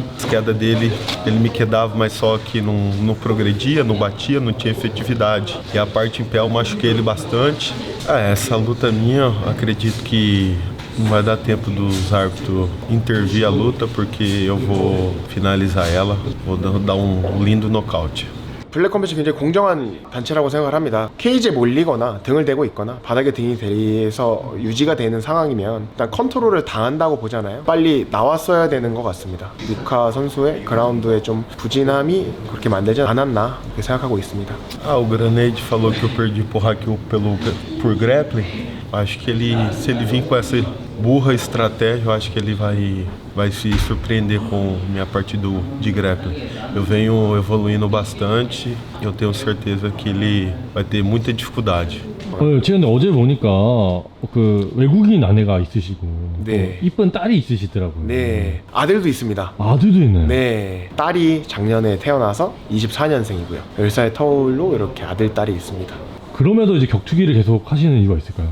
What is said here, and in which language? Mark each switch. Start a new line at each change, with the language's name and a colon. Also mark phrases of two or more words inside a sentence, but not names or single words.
Portuguese: As quedas dele, ele me quedava, mas só que não progredia, não batia, não tinha efetividade. E a parte em pé eu machuquei ele bastante. Essa luta minha, acredito que não vai dar tempo dos árbitros intervir a luta porque eu vou finalizar ela, vou dar lindo nocaute.
Korean: 블랙컴뱃이 굉장히 공정한 단체라고 생각을 합니다. 케이지에 몰리거나 등을 대고 있거나 바닥에 등이 대해서 유지가 되는 상황이면 일단 컨트롤을 당한다고 보잖아요. 빨리 나왔어야 되는 것 같습니다. 니카 선수의 그라운드에 좀 부진함이 그렇게 만들지 않았나 그렇게 생각하고 있습니다.
Portuguese: O Granade falou que eu perdi pro Raquel por grappling. Acho que se ele vir com essa burra estratégia, eu acho que ele vai se surpreender com minha parte de grappling. Eu venho evoluindo bastante, eu tenho certeza que ele vai ter muita dificuldade.
Korean: 제가 근데 어제 보니까 그 외국인 아내가 있으시고 네. 이쁜 딸이 있으시더라고요. 네, 아들도 있습니다. 아들도 있나요? 네, 딸이 작년에 태어나서 24년생이고요. 10살 터울로 이렇게 아들, 딸이 있습니다. 그럼에도 이제 격투기를 계속 하시는 이유가 있을까요?